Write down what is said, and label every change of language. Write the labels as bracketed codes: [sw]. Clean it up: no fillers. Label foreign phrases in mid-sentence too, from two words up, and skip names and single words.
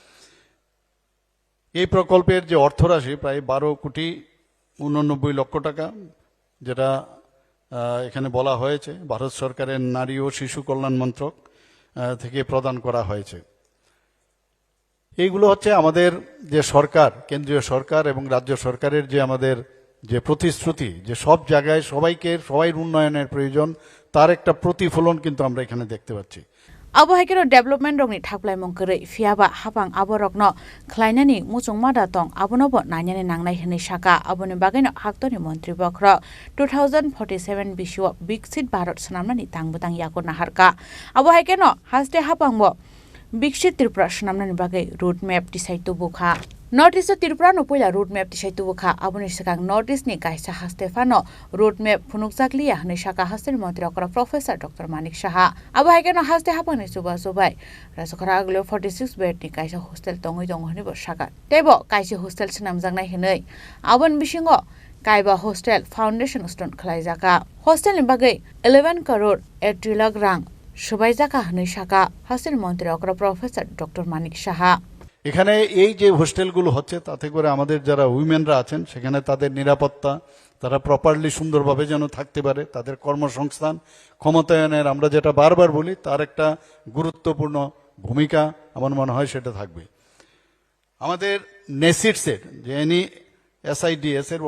[bn] এই প্রকল্পের যে অর্থরাশি প্রায় 12,89,00,000 টাকা যেটা এখানে বলা হয়েছে ভারত সরকারের নারী ও শিশু কল্যাণ মন্ত্রক থেকে প্রদান করা হয়েছে। এইগুলো হচ্ছে আমাদের যে সরকার, কেন্দ্রীয় সরকার এবং রাজ্য সরকারের যে আমাদের যে প্রতিশ্রুতি যে সব জায়গায় সবাই উন্নয়নের প্রয়োজন তার একটা প্রতিফলন কিন্তু আমরা এখানে দেখতে পাচ্ছি। [trp] Abohakero development rokni thaklai mongkore fiaba hapang aborokno khlainani muchungmada tong abonobo nanyani nangnai hini shaka aboni bageno haktoni mantri bokro 2047 bisho biksit bharat sanamnani tangbutang yakor naharka abohakeno haste hapangbo biksit tripura sanamnani bagai [en] road map decide [trp] to bukha [en] North East [trp] Tripura no pahila [en] road map [trp] tisai tubukha abuni sigang [en] North East [trp] ni kaisa hastephano [en] road map [trp] phunukjakliya honai saka hasteni mantri okra Professor Doctor Manik Saha abo haikeno haste hapani suba subai raskhora aglo 46 bed ni kaisa hostel tangoi dong honi basaka tebo kaisa hostel sanamjangnai honai abon bisingo kaiba hostel [en] foundation stone [trp] khlaijaka hostel ni bagai 11 karor 80 lakh rang subaijaka honai saka hasteni mantri okra Professor Doctor Manik Saha [bn] এখানে এই যে হোস্টেলগুলো হচ্ছে তাতে করে আমাদের যারা উইমেনরা আছেন সেখানে তাদের নিরাপত্তা তারা প্রপারলি সুন্দরভাবে যেন থাকতে পারে তাদের কর্মসংস্থান ক্ষমতায়নের আমরা যেটা বারবার বলি তার একটা গুরুত্বপূর্ণ ভূমিকা আমার মনে হয় সেটা থাকবে আমাদের নেসিটসের যে এসআইডিএস এর